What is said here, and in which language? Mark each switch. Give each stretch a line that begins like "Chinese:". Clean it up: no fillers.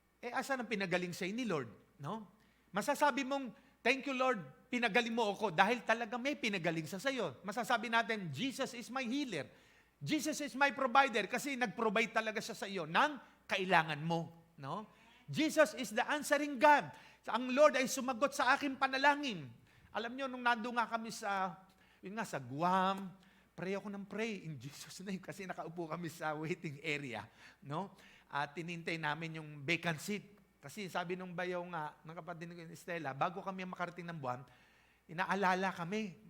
Filipino: Asan ang pinagaling sa'yo ni Lord? No? Masasabi mong,
English: thank you Lord,
Filipino: pinagaling mo ako dahil talaga may pinagaling sa sayo. Masasabi natin,
English: Jesus is my healer. Jesus is my provider
Filipino: kasi nag-provide talaga siya sa iyo ng kailangan mo. No?
English: Jesus is the answering God.
Filipino: Ang Lord ay sumagot sa aking panalangin. Alam nyo, nung nando nga kami sa Guam, pray ako ng pray in Jesus' name kasi nakaupo kami sa waiting area. No? At tinintay namin yung vacant seat. Kasi sabi nung bayaw nga, ng kapatid ni Estela, bago kami makarating ng buwan, inaalala kami.